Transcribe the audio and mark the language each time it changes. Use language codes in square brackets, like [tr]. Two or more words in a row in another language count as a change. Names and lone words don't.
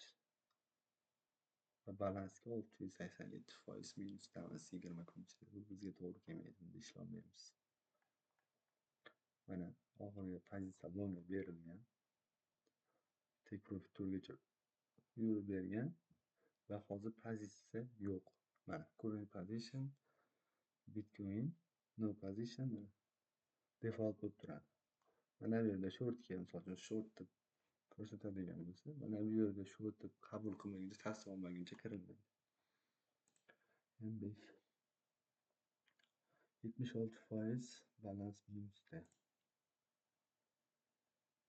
[uz] Va balansga 687% minusdamiz 20 kun ichida. Bu bizga to'g'ri kelmaydi, bunda ishlay olmaymiz. Mana oxirgi pozitsiya longga berilgan. [en] Take profit [uz] turgacha yurib bergan va hozir pozitsiya yo'q. Mana [en] current position Bitcoin no position default [uz] bo'lib turadi. Mana bu yerda shortga, misol uchun shortni ko'rsatadigan bo'lsa, mana bu yerda shortni qabul qilmaguncha, tasdiq olmaguncha kirilmaydi. M5 76% balans minusda.